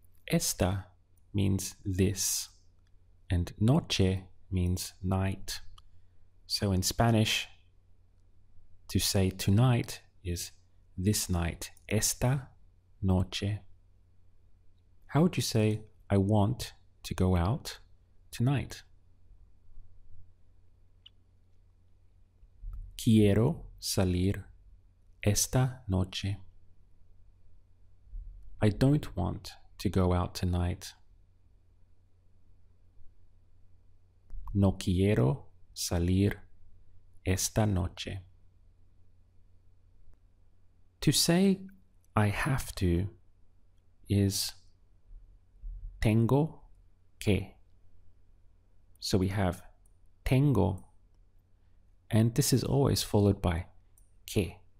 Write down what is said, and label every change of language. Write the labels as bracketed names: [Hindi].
[English] Esta means this, and noche means night. So in Spanish, to say tonight is this night, esta noche. How would you say I want to go out tonight? [Spanish] Quiero salir esta noche. [English] I don't want to go out tonight. [Spanish] No quiero salir esta noche. [English] To say I have to is tengo que. So we have tengo, and this is always followed by que.